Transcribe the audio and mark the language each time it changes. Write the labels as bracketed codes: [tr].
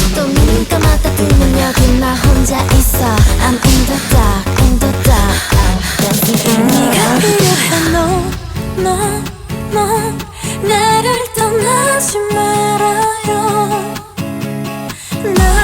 [ko] 또 눈 감았다 뜨면 여기 나 혼자 있어. [en] I'm in the dark, in the dark. I'm dancing in the [ko] 네가 [en] dark. [ko] 필요해. 너 나를 떠나지 말아요. 나